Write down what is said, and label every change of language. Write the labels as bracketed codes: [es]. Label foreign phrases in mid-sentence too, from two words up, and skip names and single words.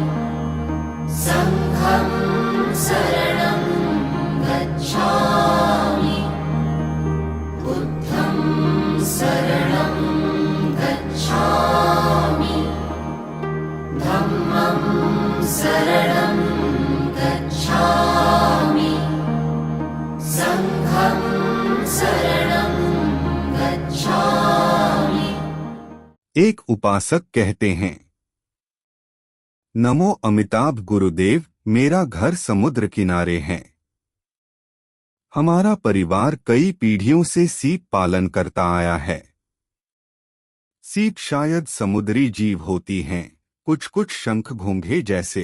[pi] संघं शरणं गच्छामि बुद्धं शरणं गच्छामि धम्मं शरणं गच्छामि संघं शरणं गच्छामि। [hi] एक उपासक कहते हैं, नमो अमिताभ गुरुदेव, मेरा घर समुद्र किनारे है। हमारा परिवार कई पीढ़ियों से सीप पालन करता आया है। सीप शायद समुद्री जीव होती हैं, कुछ कुछ शंख घोंघे जैसे।